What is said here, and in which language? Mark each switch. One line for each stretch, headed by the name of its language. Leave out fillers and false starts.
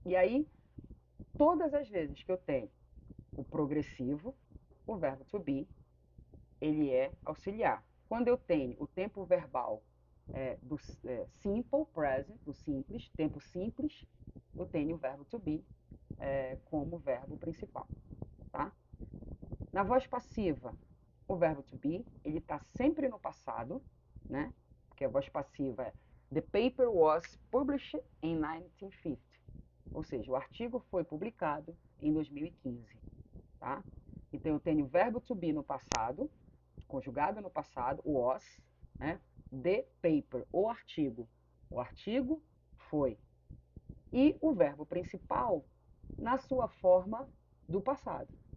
Portuguese: E aí, todas as vezes que eu tenho o progressivo, o verbo to be, ele é auxiliar. Quando eu tenho o tempo verbal simple present, do simples, tempo simples, eu tenho o verbo to be como verbo principal, tá? Na voz passiva, o verbo to be, ele está sempre no passado, né? Porque a voz passiva é
English: The paper was published in 1950.
Portuguese: Ou seja, o artigo foi publicado em 2015, tá? Então eu tenho o verbo to be no passado, conjugado no passado, o was, né?
English: The paper,
Portuguese: o artigo. O artigo foi. E o verbo principal na sua forma do passado.